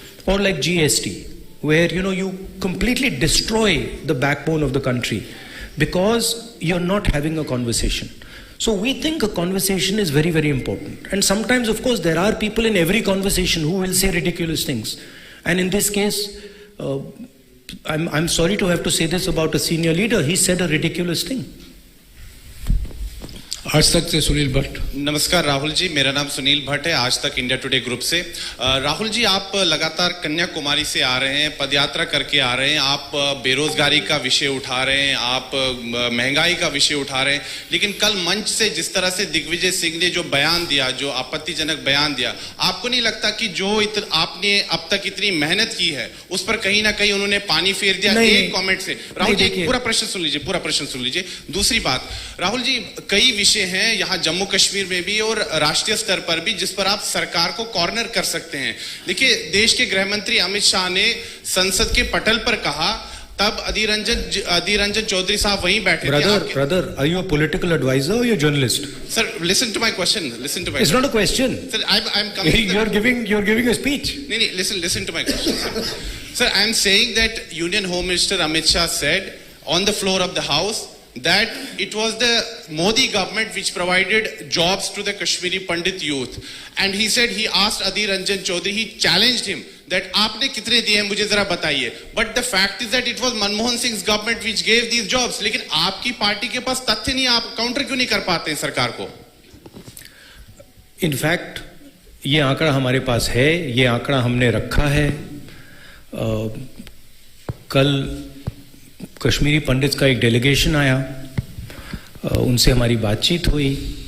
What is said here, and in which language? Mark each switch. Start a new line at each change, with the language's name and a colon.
English: Or like GST, where, you completely destroy the backbone of the country because you're not having a conversation. So we think a conversation is very, very important. And sometimes, of course, there are people in every conversation who will say ridiculous things. And in this case, I'm sorry to have to say this about a senior leader. He said a ridiculous thing.
Hindi: आज तक से सुनील भट्ट। नमस्कार राहुल जी, मेरा नाम सुनील भट्ट है, आज तक India today group से। राहुल जी, आप लगातार कन्याकुमारी से आ रहे हैं, पदयात्रा करके आ रहे हैं, आप बेरोजगारी का विषय उठा रहे हैं, आप महंगाई का विषय उठा रहे हैं, लेकिन कल मंच से जिस तरह से दिग्विजय सिंह ने जो बयान दिया, जो आपत्तिजनक बयान दिया, आपको नहीं लगता कि जो आपने अब तक इतनी मेहनत की है उस पर कहीं ना कहीं उन्होंने पानी फेर दिया एक कमेंट से? राहुल जी, पूरा प्रश्न सुन लीजिए। दूसरी बात, राहुल जी, कई विषय हैं यहां जम्मू कश्मीर में भी और राष्ट्रीय स्तर पर भी जिस पर आप सरकार को कॉर्नर कर सकते हैं। देखिए, देश के गृह मंत्री अमित शाह ने संसद के पटल पर कहा, तब अधीर रंजन चौधरी साहब वहीं बैठे थे।
English: Brother, are you a political advisor or you're a journalist? Sir, listen to my question. It's not a question. Sir, I'm coming. You're giving a speech. No, listen to my question, sir. Sir, I'm saying that Union Home Minister Amit Shah said on the floor of the House that it was the Modi government which provided jobs to the Kashmiri Pandit youth, and he said, he asked Adhir Ranjan Chaudhary, he challenged him that
Hindi: आपने कितने दिए हैं मुझे जरा बताइए.
English: But the fact is that it was Manmohan Singh's government which gave these jobs.
Hindi: लेकिन आपकी party के पास तथ्य नहीं, आप काउंटर क्यों नहीं कर पाते हैं सरकार को? इनफैक्ट ये आंकड़ा हमारे पास है, ये आंकड़ा हमने रखा है. कल कश्मीरी पंडित का एक डेलीगेशन आया, उनसे हमारी बातचीत हुई.